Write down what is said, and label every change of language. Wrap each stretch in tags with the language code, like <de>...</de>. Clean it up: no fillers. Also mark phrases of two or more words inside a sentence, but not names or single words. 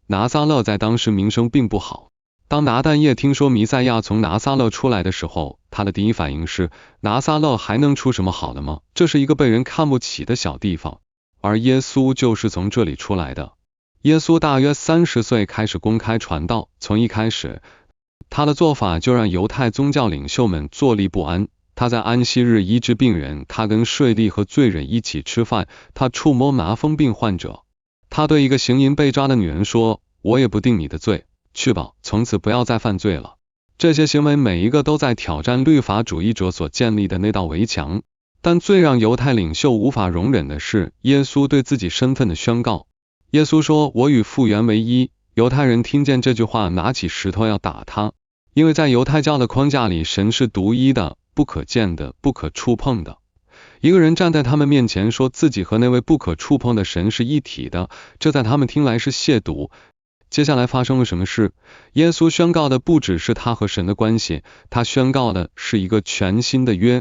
<zh>拿撒勒在當時名聲並不好。當拿但業聽說彌賽亞從拿撒勒出來的時候，他的第一反應是，拿撒勒還能出什麼好的嗎？這是一個被人看不起的小地方。而耶穌就是從這裡出來的。耶穌大約30歲開始公開傳道，從一開始，他的做法就讓猶太宗教領袖們坐立不安。他在安息日醫治病人，他跟稅吏和罪人一起吃飯，他觸摸麻風病患者。他對一個行淫被抓的女人說，我也不定你的罪，去吧，從此不要再犯罪了。這些行為每一個都在挑戰律法主義者所建立的那道圍牆。但最讓猶太領袖無法容忍的是耶穌對自己身份的宣告。耶穌說，我與父原為一。猶太人聽見這句話，拿起石頭要打他，因為在猶太教的框架裡，神是獨一的、不可見的、不可觸碰的。一個人站在他們面前說自己和那位不可觸碰的神是一體的，這在他們聽來是褻瀆。接下來發生了什麼事？耶穌宣告的不只是他和神的關係，他宣告的是一個全新的約。</zh>